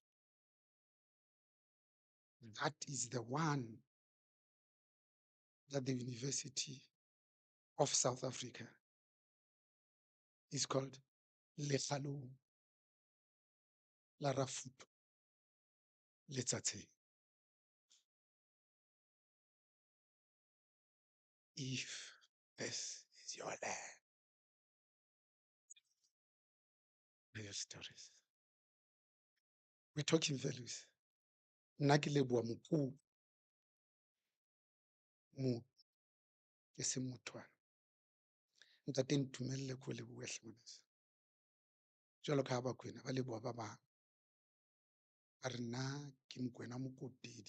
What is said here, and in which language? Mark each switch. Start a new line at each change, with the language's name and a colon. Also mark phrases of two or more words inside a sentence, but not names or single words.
English: That is the one that the University of South Africa is called Lekgalong la Rafuto Letsatsing. If this is your land, your stories. We're talking values.
Southern Sotho: Nna ke leboha Mokuu mo ke se mothwana. Ntate Ntumelle ko lebohe hle ngwaneso. Jwalo ka ha bakwena ba leboha ba bang. Ba re nna ke Mokwena Mokotedi.